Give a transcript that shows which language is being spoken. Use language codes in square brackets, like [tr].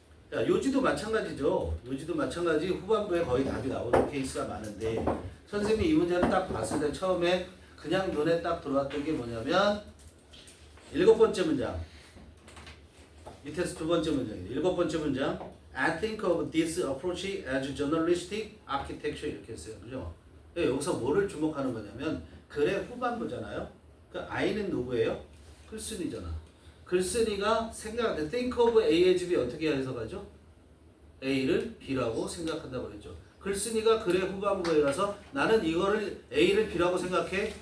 [ko] 자, 요지도 마찬가지죠. 요지도 마찬가지 후반부에 거의 답이 나오는 케이스가 많은데, 선생님이 이 문제를 딱 봤을 때 처음에 그냥 눈에 딱 들어왔던 게 뭐냐면, 7번째 문장. 밑에서 2번째 문장인데, 7번째 문장. [en] I think of this approach as journalistic architecture [ko] 이렇게 했어요. 그죠? 여기서 뭐를 주목하는 거냐면, 글의 후반부잖아요. 그 I는 누구예요? 글쓴이잖아. 글쓴이가 생각할 때 think of A as B 어떻게 해석하죠? A를 B라고 생각한다고 그랬죠. 글쓴이가 글의 후반부에 가서 나는 이거를 A를 B라고 생각해.